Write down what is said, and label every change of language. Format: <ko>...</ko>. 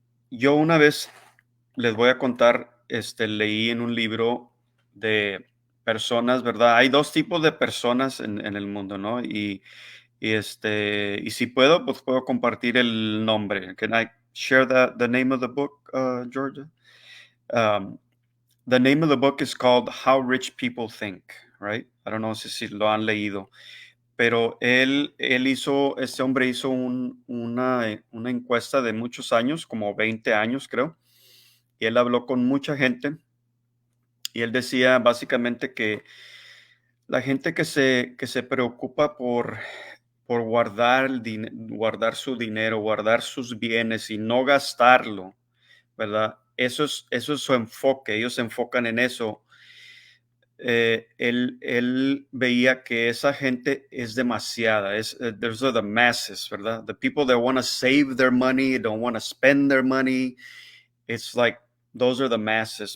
<es>Yo una vez les voy a contar, leí en un libro de personas, ¿verdad? Hay 2 tipos de personas en el mundo, ¿no? Y si puedo, pues puedo compartir el nombre.</es> <en>Can I share the name of the book, Georgia? Um, The name of the book is called How Rich People Think, right? I don't know</en> <es>si lo han leído, pero este hombre hizo una encuesta de muchos años, como 20 años creo, y él habló con mucha gente, y él decía básicamente que la gente que se preocupa por guardar su dinero, guardar sus bienes y no gastarlo, ¿verdad? Eso es su enfoque, ellos se enfocan en eso. Él veía que esa gente es demasiada,</es> <en>those are the masses,</en> <es>¿verdad?</es> <en>The people that want to save their money, don't want to spend their money, it's like those are the masses.</en>